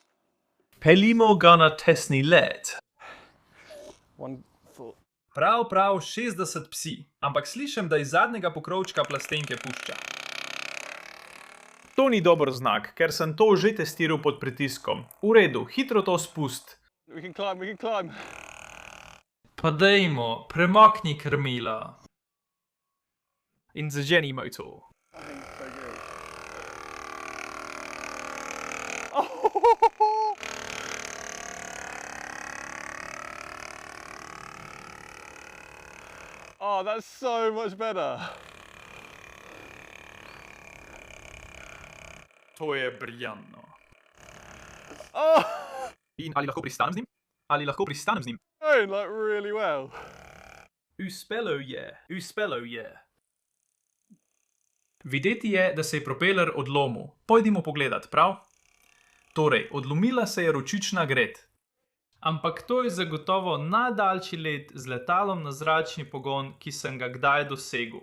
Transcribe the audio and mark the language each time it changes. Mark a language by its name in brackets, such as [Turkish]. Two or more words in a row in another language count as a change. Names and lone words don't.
[Slovenian] Peljimo ga na tesni let. Prav 60 psi, ampak slišim, da iz zadnjega pokrovčka plastenke pušča. To ni dober znak, ker sem to že testiral pod pritiskom. V redu, hitro to spust. [English] We can climb. [Slovenian] Pa dejmo, premakni krmila. In zaženi motor. [English] Oh, that's so much better. [Slovenian] To je briljantno. [English] Oh, [Slovenian] In ali lahko pristanem z njim? Ali lahko pristanem z njim? [English] going like really well. [Slovenian] Uspelo je. Videti je, da se je propeler odlomil. Pojdimo pogledat, prav? Torej, odlomila se je ročična gred. Ampak to je zagotovo najdaljši let z letalom na zračni pogon, ki sem ga kdaj dosegel.